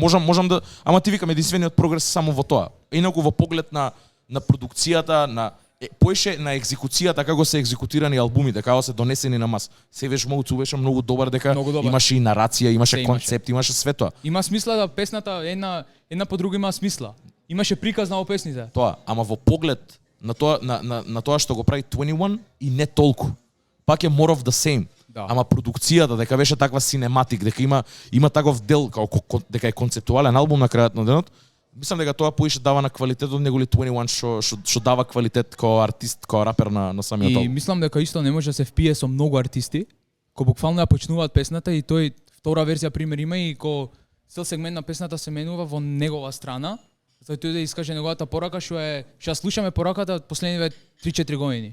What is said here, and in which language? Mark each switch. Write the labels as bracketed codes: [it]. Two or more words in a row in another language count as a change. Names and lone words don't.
[mk] Можам да, ама ти викам единствениот прогрес само во тоа. Инаку во поглед на продукцијата, поише на екзекуцијата како се екзекутирани албумите, како се донесени на мас. Savage Mode беше многу добар дека Многу добар. имаше и нарација, имаше Се имаше. концепт, имаше све тоа. Има смисла да песната една по друга има смисла. Имаше приказ на песните. Тоа, ама во поглед на тоа на тоа што го прави 21 и не толку. Пак е [en] more of the same. [mk] Да. Ама продукцијата дека беше таква синематик, дека има таков дел дека е концептуален албум на крајот на денот. Мислам дека тоа поише дава на квалитет од него ли 21 што дава квалитет како артист, како рапер на самиот И албум. мислам дека исто не може да се впие со многу артисти, кои буквално ја почнуваат песната и тој втора верзија пример има и ко цел сегмент на песната се менува во негова страна, за тој да искаже неговата порака што е што ја слушаме пораката последниве 3-4 години.